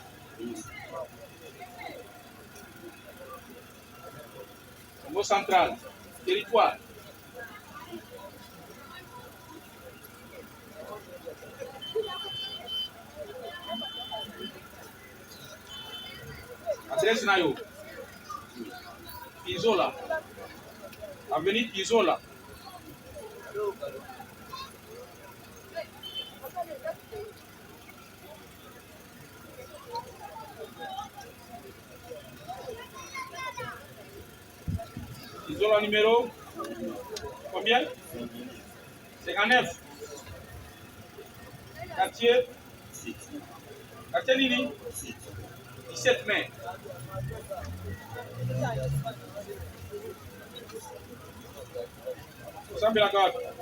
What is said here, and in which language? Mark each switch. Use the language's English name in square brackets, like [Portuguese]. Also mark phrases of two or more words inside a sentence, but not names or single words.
[French] Congo central. Territoire. Adresse [Lingala] na yo? [French] Izola. Avenue Izola. Izola numéro combien? 59. Quartier? Quartier Nini? 17 mai. Sambe la God.